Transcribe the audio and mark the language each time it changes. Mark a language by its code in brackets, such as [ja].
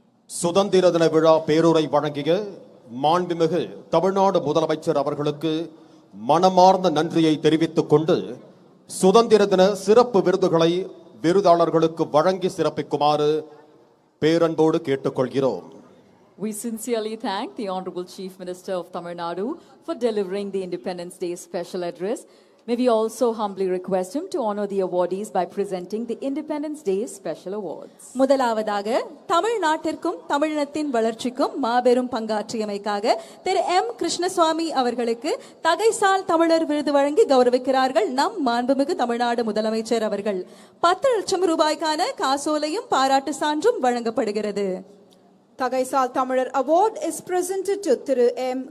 [ta] சுதந்திர தின விழா பேருரை வழங்கிய மாண்புமிகு தமிழ்நாடு முதலமைச்சர் அவர்களுக்கு மனமார்ந்த நன்றியை தெரிவித்துக் கொண்டு சுதந்திர தின சிறப்பு விருதுகளை விருதாளர்களுக்கு வழங்கி சிறப்பிக்குமாறு பேரன்போடு கேட்டுக்கொள்கிறோம். [en] We sincerely thank the Honorable Chief Minister of Tamil Nadu for delivering the Independence Day special address. May we also humbly request him to honor the awardees by presenting the Independence Day special awards. [ta] முதலாவதாக தமிழ்நாட்டிற்கும் தமிழினத்தின் வளர்ச்சிக்கும் மாபெரும் பங்காற்றியமைக்காக திரு M. Krishnaswamy அவர்களுக்கு தகைசால் தமிழர் விருது வழங்கி கௌரவிக்கிறார்கள் நம் மாண்புமிகு தமிழ்நாடு முதலமைச்சர் அவர்கள். 10 லட்சம் ரூபாய்க்கான காசோலையும் பாராட்டு சான்றும் வழங்கப்படுகிறது. [en] Tagaisal Tamilar Award is presented to Thiru M.